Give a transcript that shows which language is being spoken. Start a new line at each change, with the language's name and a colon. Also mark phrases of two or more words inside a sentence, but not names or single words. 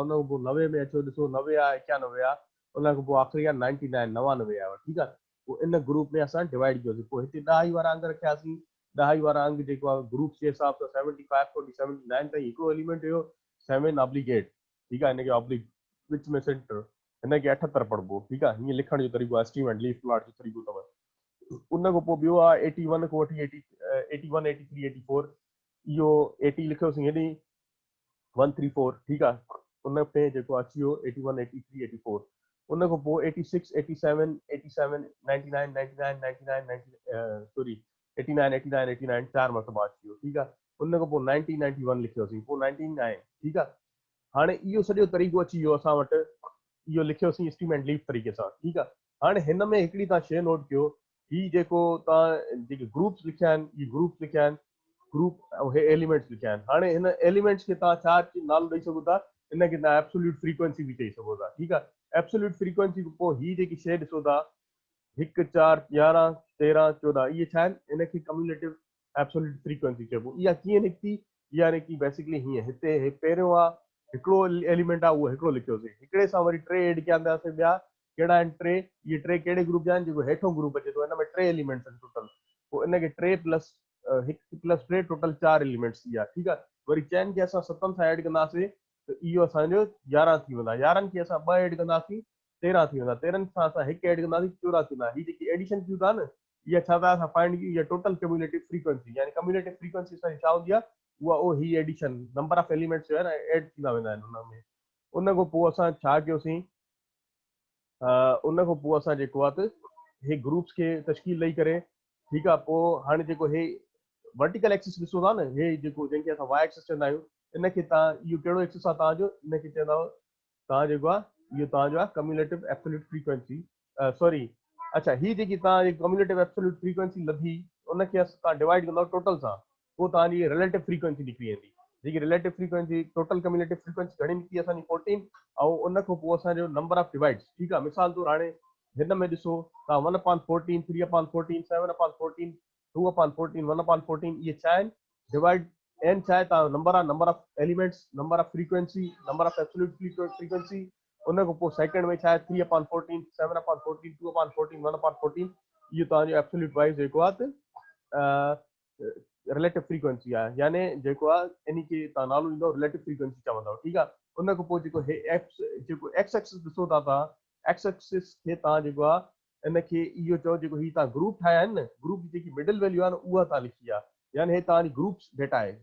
Sindhi: उन खां पोइ 90 में अचो, ॾिसो 90 आहे, 91 आहे, उन खां पोइ आख़िरी आहे 99 99 आयो, ठीकु आहे। पोइ इन ग्रुप में असां डिवाइड कयोसीं। पोइ हिते ॾहाई वारा अंग रखियासीं। ॾहाई वारा अंग जेको आहे ग्रुप जे हिसाब सां 75 खां 79 ताईं हिकिड़ो एलिमेंट हुयो 7 ऑब्लिगेट, ठीकु आहे। हिनखे
English: oblique which
Sindhi: में सेंटर, हिनखे 78 पढ़बो, ठीकु आहे। हीअं लिखण जो तरीक़ो आहे,
English: stem and leaf plot
Sindhi: जो तरीक़ो अथव। उन खां पोइ ॿियो आहे 81 खां वठी 81 83 84, इहो 80 लिखियोसीं हेॾी 134, ठीकु आहे। उन में जेको अची वियो 81 83 84। उन खां पोइ 86 87 87 99 99 99 सॉरी 89 89 89 4 मरतबा अची वियो, ठीकु आहे। उन खां पोइ 90 91 लिखियोसीं, पोइ 99, ठीकु आहे। हाणे इहो सॼो तरीक़ो अची वियो असां वटि, इहो लिखियोसीं
English: stem and leaf
Sindhi: तरीक़े सां, ठीकु आहे। हाणे हिन में हिकिड़ी तव्हां शइ नोट कयो, ही जेको तव्हां जेके ग्रुप्स लिखिया आहिनि, इहे ग्रुप्स लिखिया आहिनि, ग्रुप ऐं हे एलिमेंट्स लिखिया आहिनि। हाणे हिन एलिमेंट्स खे तव्हां छा नालो ॾेई सघो था? हिनखे तव्हां
English: absolute frequency
Sindhi: बि चई सघो था, ठीकु आहे।
English: absolute frequency
Sindhi: खां पोइ ही जेकी शइ ॾिसो था 1 4 11 13 14, इहे छा आहिनि? इनखे
English: cumulative absolute frequency
Sindhi: चइबो। इहा कीअं निकिती? इहा निकिती बेसिकली हीअं, हिते पहिरियों आहे हिकिड़ो एलिमेंट आहे, उहो हिकिड़ो लिखियोसीं, हिकिड़े सां वरी 3 एड कया अंदासीं, ॿिया कहिड़ा आहिनि? 3। इहे 3 कहिड़े ग्रुप जा आहिनि? जेको हेठो ग्रुप अचे थो, हिन में 3 एलिमेंट्स आहिनि टोटल। पोइ इनखे 3 प्लस 1 प्लस 3 टोटल 4 एलिमेंट्स थी विया, ठीकु आहे। वरी चइनि खे असां 7 सां एड कंदासीं त इहो असांजो 11 थी वेंदा। 11 खे असां 2 एड कंदासीं 13 थी वेंदा। 13 सां असां 1 एड कंदासीं 14 थी वेंदा। हीअ जेकी एडिशन कयूं था न, इहा छा था असां फाइंड कयूं? इहा
English: total cumulative frequency,
Sindhi: यानी
English: cumulative frequency
Sindhi: असांजी छा हूंदी आहे? उहा ही
English: addition number of elements
Sindhi: जो आहे न, एड थींदा वेंदा आहिनि हुन में। उन खां पोइ असां छा कयोसीं? उन खां पोइ असां जेको आहे त हे ग्रुप्स खे तश्कील ॾेई करे, ठीकु आहे। पोइ हाणे जेको हे
English: vertical axis
Sindhi: ॾिसो था न, हे जेको जंहिंखे असां
English: Y axis
Sindhi: चवंदा आहियूं, इनखे तव्हां इहो कहिड़ो एक्सिस आहे तव्हांजो? इनखे चवंदा तव्हां जेको आहे, इहो तव्हांजो आहे
English: cumulative absolute frequency,
Sindhi: सॉरी अच्छा ही जेकी तव्हां
English: cumulative absolute frequency
Sindhi: लधी उनखे तव्हां डिवाइड कंदव टोटल सां, पोइ तव्हांजी
English: relative frequency
Sindhi: निकिरी वेंदी। जेकी
English: relative frequency total cumulative frequency
Sindhi: घणी निकिती असांजी 14, ऐं उन खां पोइ असांजो
English: number of divides,
Sindhi: ठीकु आहे। मिसाल तौरु हाणे हिन में ॾिसो तव्हां 1/14, 3/14, 7/14, 2/14, 1/14 इहे छा आहिनि डिवाइड। एन छा आहे तव्हां
English: number of elements, number of frequency, number of absolute frequency.
Sindhi: उन खां पोइ सेकंड में छा आहे 3/14, 7/14, 2/14, 1/14, इहो तव्हांजो
English: absolute wise
Sindhi: जेको आहे
English: relative frequency
Sindhi: आहे, यानी जेको आहे इन खे तव्हां नालो ॾींदव
English: relative frequency
Sindhi: चवंदव, ठीकु आहे। उन खां पोइ जेको
English: X axis
Sindhi: ॾिसो था तव्हां,
English: X axis
Sindhi: खे तव्हां जेको आहे इन खे इहो चओ जेको ही तव्हां ग्रुप ठाहिया आहिनि न, ग्रुप जी जेकी
English: middle value
Sindhi: आहे न उहा तव्हां लिखी आहे, यानी हे तव्हांजी
English: groups data
Sindhi: आहे।